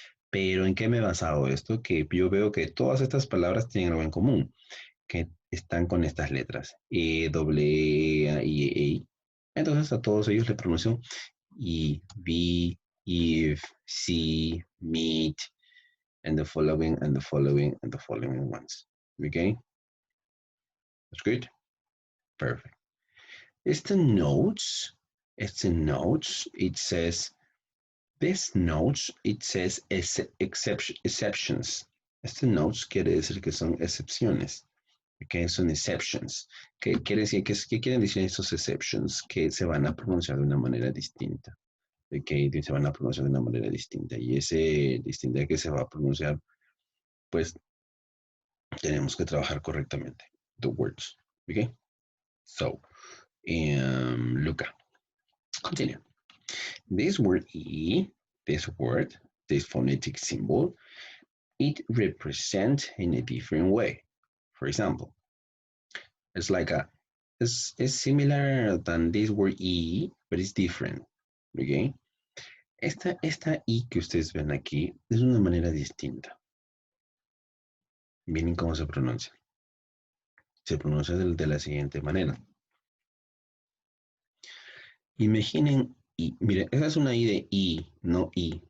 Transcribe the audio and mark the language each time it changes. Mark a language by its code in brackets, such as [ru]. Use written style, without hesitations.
[es] Pero ¿en qué me he basado esto? Que yo veo que todas estas palabras tienen algo en común, que están con estas letras. E, doble, A, I, E. Entonces a todos ellos les pronuncio [en] I, be, if, see, meet, and the following, and the following, and the following ones. Okay? That's good? Perfect. It's the notes, it says, this notes, it says exceptions. [es] Este notes quiere decir que son excepciones. Okay, son exceptions. ¿Qué quiere decir? ¿Qué quieren decir estos exceptions? Que se van a pronunciar de una manera distinta. Okay, se van a pronunciar de una manera distinta. Y ese distinta que se va a pronunciar, pues tenemos que trabajar correctamente. [en] The words. Okay? So, Luca, continue. This word E, this word, this phonetic symbol, it represents in a different way. For example, it's like it's similar than this word E, but it's different. Okay? [es] Esta I que ustedes ven aquí es una manera distinta. Miren cómo se pronuncia. Se pronuncia de la siguiente manera. Imaginen I. Miren, esa es una I de I, no I.